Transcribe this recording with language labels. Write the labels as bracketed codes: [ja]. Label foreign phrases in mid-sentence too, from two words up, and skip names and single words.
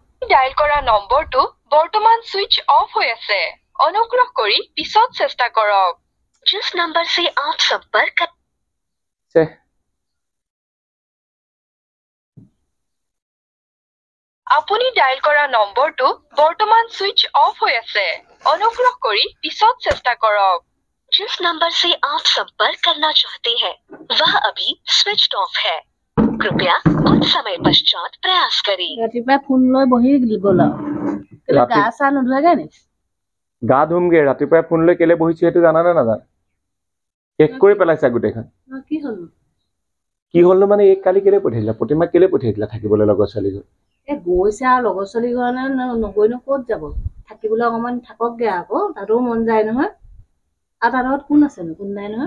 [as] ডায়াল কৰা নম্বৰটো বৰ্তমান [en] switch off [as] হৈ আছে অনুগ্ৰহ কৰি পিছত চেষ্টা কৰক [hi] जिस नंबर से आप संपर्क से [as] আপুনি ডায়াল কৰা নম্বৰটো বৰ্তমান [en] switch off [as] হৈ আছে অনুগ্ৰহ কৰি পিছত চেষ্টা কৰক [hi] जिस नंबर से आप संपर्क करना चाहते हैं वह अभी स्विच्ड ऑफ है कृपया कुछ समय पश्चात प्रयास करें [as] ৰাতিপুৱা ফোন লৈ বহি গ'ল কেলে গা চা নোধোৱাগে নি গা ধুমগে ৰাতিপুৱাই ফোন লৈ কেলে বহিছো সেইটো জানা নে নাজানা শেষ কৰি পেলাইছা গোটেইখন কি হ'ল কি হ'ল মানে এই কালি কেলে পঠিয়াইলা প্ৰতিমা কেলে পঠিয়াইলা থাকিবলৈ লগৰ ছোৱালী ঘৰ এ গৈছে আৰু লগৰ ছোৱালী ঘৰনে নগৈনো ক'ত যাব থাকিবলৈ অকমান থাককগে আকৌ তাতো মন যায় নহয় আৰু তাৰ লগত কোন আছে কোন নাই নহয়